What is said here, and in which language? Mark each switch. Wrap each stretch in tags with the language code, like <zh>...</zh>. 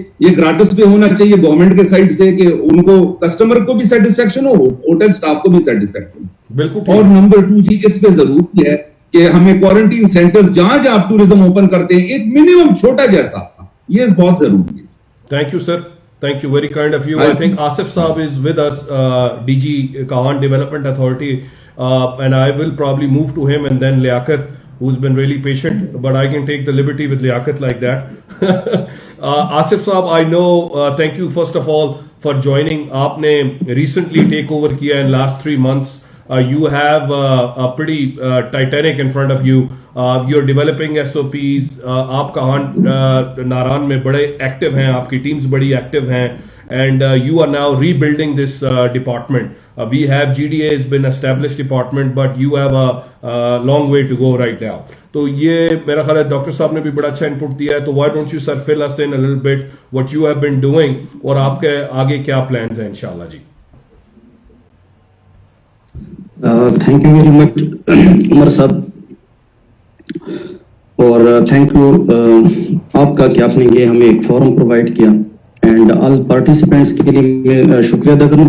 <ur>یہ gratis پہ ہونا چاہیے گورنمنٹ کے سائڈ سے کہ ان کو کسٹمر کو بھی سیٹسفیکشن ہو, ہوٹل سٹاف کو بھی سیٹسفیکشن. بالکل. اور نمبر 2 جی اس پہ ضروری ہے کہ ہمیں کوارنٹین سینٹر جہاں جہاں آپ ٹورزم اوپن کرتے ہیں ایک منیمم چھوٹا جیسا, یہ بہت ضروری ہے.</ur> <en>Thank you sir. Thank you, very kind of you. I think Asif Saab is with us, DG Kahan Development Authority, and I will probably move to him and then Liaquat, who's been really patient, but I can take the liberty with Liaquat like that. Asif Saab, I know, thank you first of all for joining.</en> <ur>Aapne recently take over kiya</ur> <en>in last 3 months. You have a pretty Titanic in front of you. You're developing SOPs.</en> <ur>آپ کہاں ناران میں بڑے active ہیں, آپ کی teams بڑی active ہیں,</ur> <en>and you are now rebuilding this department. We have GDA has been established department, but you have a long way to go right now.</en> <ur>تو یہ میرا خیال ہے ڈاکٹر صاحب نے بھی بڑا اچھا انپٹ دیا ہے. تو</ur> <en>why don't you sir fill us in a little bit what you have been doing</en> <ur>اور آپ کے آگے کیا plans ہیں انشاءاللہ جی.</ur> <en>thank you very much</en> <ur>عمر صاحب, اور تھینک یو آپ کا کہ آپ نے یہ ہمیں ایک فورم پرووائڈ کیا, اینڈ آل پارٹیسپینٹس کے لیے میں شکریہ ادا کروں.</ur>